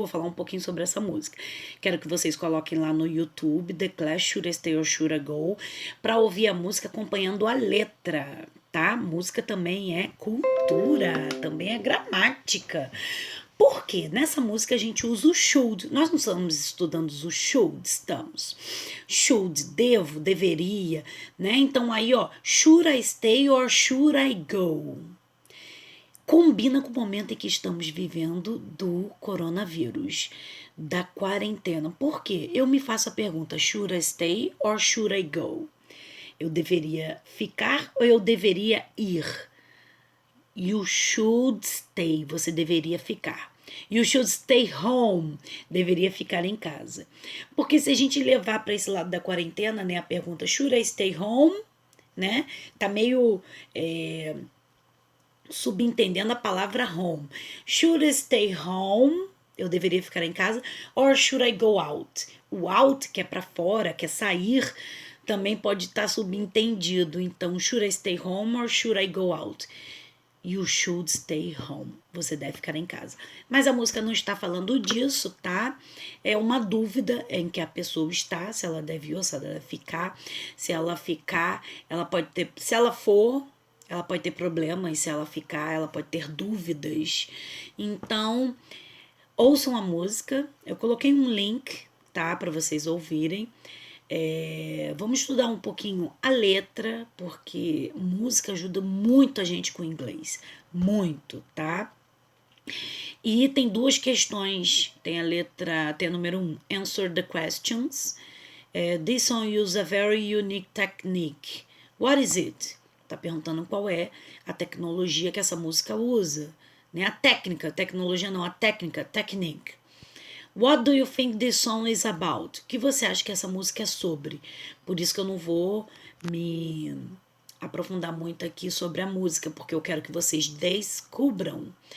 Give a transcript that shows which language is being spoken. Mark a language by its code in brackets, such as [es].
[pt] Vou falar um pouquinho sobre essa música. Quero que vocês coloquem lá no YouTube, The Clash, Should I Stay or Should I Go? Para ouvir a música acompanhando a letra, tá? Música também é cultura, também é gramática. Porque nessa música a gente usa o should. Nós não estamos estudando o should, estamos. Should, devo, deveria, né? [en] Então aí, ó, should I stay or should I go? [pt] Combina com o momento em que estamos vivendo do coronavírus, da quarentena. Por quê? Eu me faço a pergunta, [en] should I stay or should I go? [pt] Eu deveria ficar ou eu deveria ir? [en] You should stay, [pt] você deveria ficar. [en] You should stay home, [pt] deveria ficar em casa. Porque se a gente levar para esse lado da quarentena, né, a pergunta [en] should I stay home, [pt] né, tá meio subentendendo a palavra home. [en] Should I stay home, [pt] eu deveria ficar em casa, [en] or should I go out? [pt] O out, que é para fora, que é sair, também pode estar subentendido. [en] Então, should I stay home or should I go out? You should stay home. [pt] Você deve ficar em casa. Mas a música não está falando disso, tá? É uma dúvida em que a pessoa está, se ela deve ir ou se ela deve ficar. Se ela ficar, ela pode ter... Se ela for, ela pode ter problemas. Se ela ficar, ela pode ter dúvidas. Então, ouçam a música. Eu coloquei um link, tá? Para vocês ouvirem. Vamos estudar um pouquinho a letra, porque música ajuda muito a gente com o inglês. Muito, tá? E tem duas questões. Tem a letra, tem a número 1, [en] answer the questions. This song uses a very unique technique. What is it? [pt] Tá perguntando qual é a tecnologia que essa música usa. Né? A técnica, tecnologia não, a técnica, technique. [en] What do you think this song is about? [pt] O que você acha que essa música é sobre? Por isso que eu não vou me aprofundar muito aqui sobre a música, porque eu quero que vocês descubram.